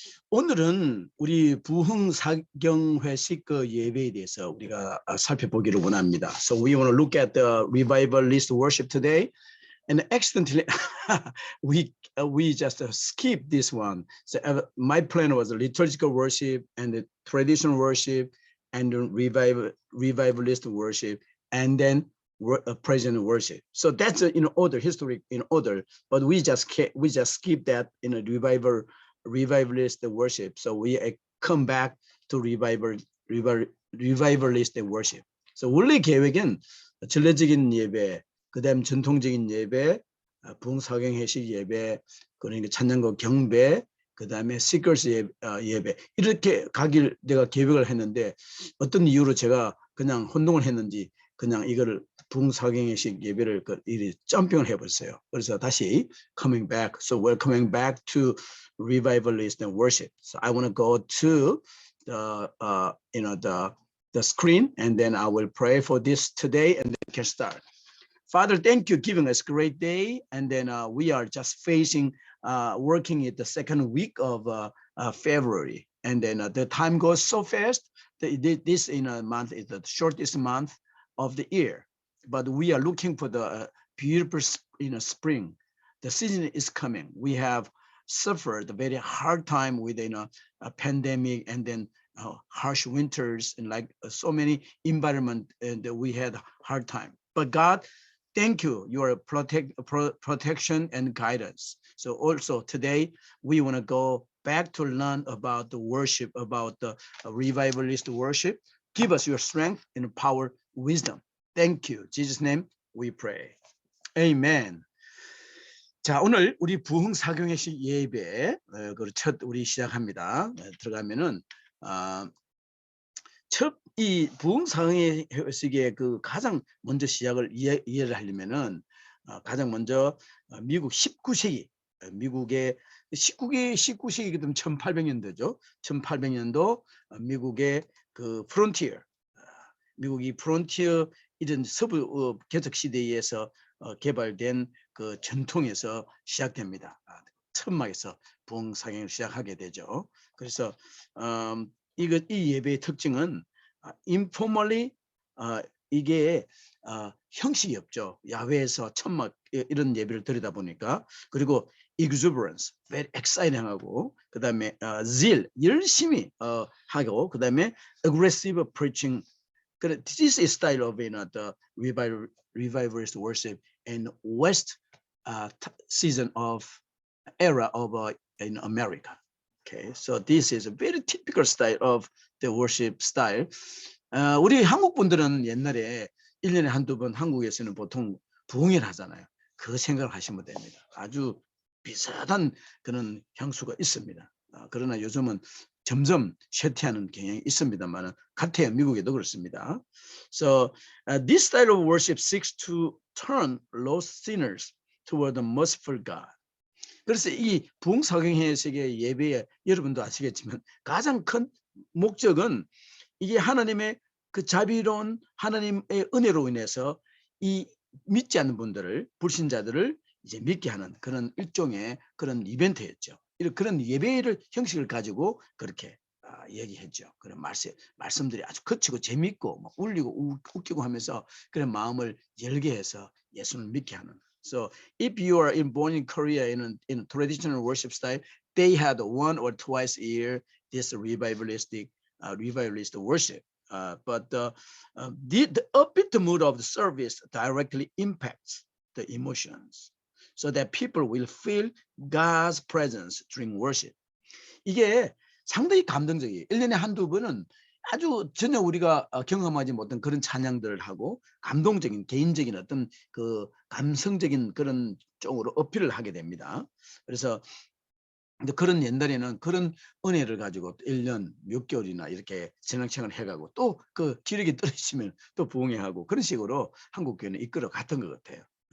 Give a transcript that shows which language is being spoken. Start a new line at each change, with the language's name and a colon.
Korean: 오늘은 우리 부흥사경회식 그 예배에 대해서 우리가 살펴보기를 원합니다.
English: So we want to look at the revivalist worship today, and accidentally we just skip this one. So my plan was liturgical worship and the traditional worship and revivalist worship, and then present worship. So that's in order, historic in order. But we just skip that in a revivalist worship. So we come back to revivalist worship.
Korean: So 원래 계획은 전례적인 예배, 그다음 전통적인 예배, 부흥사경회식 예배, 그러니까 찬양과 경배, 그다음에 시커스 예배 이렇게 가길 내가 계획을 했는데 어떤 이유로 제가 그냥 혼동을 했는지 그냥 이거를 부흥사경회식 예배를 이리 점핑을 해버렸어요. 그래서 다시
English: coming back. So we're coming back to revivalist and worship. So I want to go to the screen, and then I will pray for this today, and then we can start. Father, thank you for giving us a great day. And then we are just facing, working at the second week of February. And then the time goes so fast. This month is the shortest month of the year. But we are looking for the beautiful spring. The season is coming. We have suffered a very hard time with a pandemic, and then harsh winters, and like so many environment, and we had a hard time. But God, thank you, your protection and guidance. So also today, we want to go back to learn about the worship, about the revivalist worship. Give us your strength and power, wisdom. Thank you. In Jesus' name we pray. Amen.
Korean: 자, 오늘 우리 부흥사경회식 예배 첫 우리 시작합니다. 들어가면은 첫 이 부흥사경회식의 그 가장 먼저 시작을 이해를 하려면은 가장 먼저 미국 19세기 미국의 19세기거든 1800년도죠. 1800년도 미국의 그 프론티어 미국이 프론티어 이런 서부 개척 시대에서 개발된 그 전통에서 시작됩니다. 천막에서 부흥사경을 시작하게 되죠. 그래서 이 예배의 특징은 informally 이게 형식이 없죠. 야외에서 천막 이런 예배를 드리다 보니까. 그리고 exuberance,
English: very exciting
Korean: 하고, 그다음에 zeal, 열심히 하고, 그다음에
English: aggressive preaching. This is style of the revivalist worship in West season of era of in America. Okay, so this is a very typical style of the worship style.
Korean: 우리 한국 분들은 옛날에 1년에 한두 번 한국에서는 보통 부흥회를 하잖아요. 그 생각을 하시면 됩니다. 아주 비슷한 그런 향수가 있습니다. 그러나 요즘은 점점 쇠퇴하는 경향이 있습니다만 같아요. 미국에도 그렇습니다.
English: So this style of worship seeks to turn lost sinners toward the merciful God.
Korean: 그래서 이 부흥사경회식의 예배에 여러분도 아시겠지만 가장 큰 목적은 이게 하나님의 그 자비로운 하나님의 은혜로 인해서 이 믿지 않는 분들을, 불신자들을 이제 믿게 하는 그런 일종의 그런 이벤트였죠. 그런 예배를 형식을 가지고 그렇게 얘기했죠. 그런 말씀들이 아주 거치고 재밌고 막 울리고 웃기고 하면서 그런 마음을 열게 해서 예수를 믿게 하는.
English: So if you are born in Korea in traditional worship style, they had one or twice a year this revivalist worship. But the upbeat mood of the service directly impacts the emotions, so that people will feel God's presence during worship.
Korean: 이게 상당히 감동적이에요. 1년에 한두 번은 아주 전혀 우리가 경험하지 못한 그런 찬양들을 하고 감동적인 개인적인 어떤 그 감성적인 그런 쪽으로 어필을 하게 됩니다. 그래서 그런 옛날에는 그런 은혜를 가지고 1년 몇 개월이나 이렇게 진행을 해가고 또 그 기력이 떨어지면 또 부흥회하고 그런 식으로 한국 교회는 이끌어 갔던 것 같아요.